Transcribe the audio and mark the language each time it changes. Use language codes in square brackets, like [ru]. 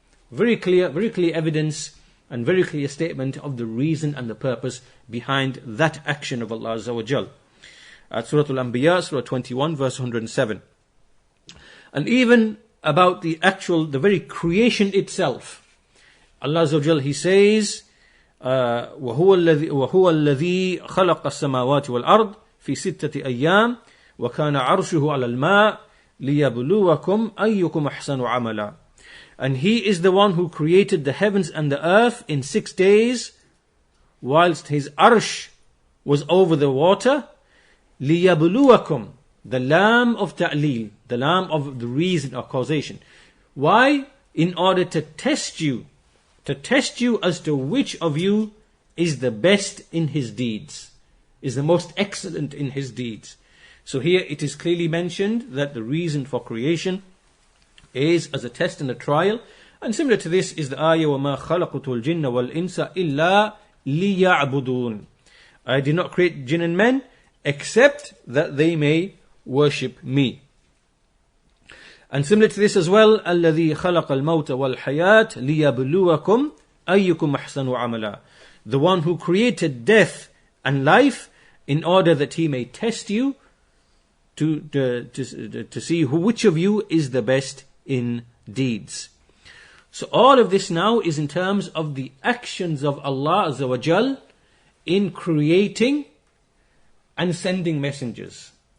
[en] Very clear evidence and very clear statement of the reason and the purpose behind that action of Allah Azza wa Jal. At Surah Al-Anbiya, Surah 21, verse 107. And even about the very creation itself. Allah Azza wa Jal, He says, [ar] وَهُوَ الَّذِي خَلَقَ السَّمَاوَاتِ وَالْأَرْضِ فِي سِتَّةِ أَيَّامٍ وَكَانَ عَرْشُهُ عَلَى الْمَاءِ لِيَبْلُوَكُمْ أَيُّكُمْ أَحْسَنُ عَمَلًا. [en] And He is the one who created the heavens and the earth in 6 days, whilst His arsh was over the water. لِيَبْلُوَكُمْ, the lam of ta'leel, the lam of the reason or causation. Why? In order to test you as to which of you is the best in his deeds, is the most excellent in his deeds. So here it is clearly mentioned that the reason for creation is as a test and a trial. And similar to this is the ayah, [ar] وَمَا خَلَقُتُ الْجِنَّ وَالْإِنسَ إِلَّا لِيَعْبُدُونَ. [en] I did not create jinn and men except that they may worship me. And similar to this as well, [ar] الَّذِي خَلَقَ الْمَوْتَ وَالْحَيَاةِ لِيَبْلُوَكُمْ أَيُّكُمْ أَحْسَنُ عَمَلًا. [en] The one who created death and life in order that He may test you to see which of you is the best in deeds. So all of this now is in terms of the actions of Allah Azza wa Jal in creating and sending messengers.